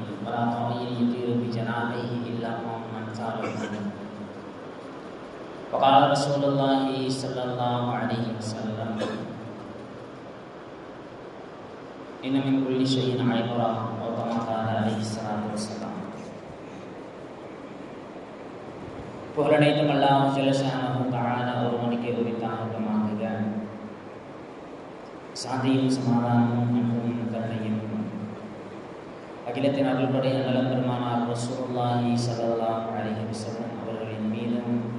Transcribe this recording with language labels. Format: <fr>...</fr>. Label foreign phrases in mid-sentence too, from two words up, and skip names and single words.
<ar>ولا طائر يطير بجناحيه إلا من سار الجنة. وقال رسول الله صلى الله عليه وسلم: إن من كل شيء عبرة، أو كما قال عليه الصلاة والسلام.</ar> <ta>புகழனைத்தும் அல்லாஹ்</ta> <ar>جل شأنه تعالى</ar> <ta>ஒருவனுக்கே உரித்தாகட்டுமாக. சாந்தியும் சமாதானமும் அன்பும் கருணையும் அகிலத்தின் அருள்படை நலம் பெருமானார்</ta> <ar>رسول الله صلى الله عليه وسلم</ar> <ta>அவர்களின் மீதும்,</ta>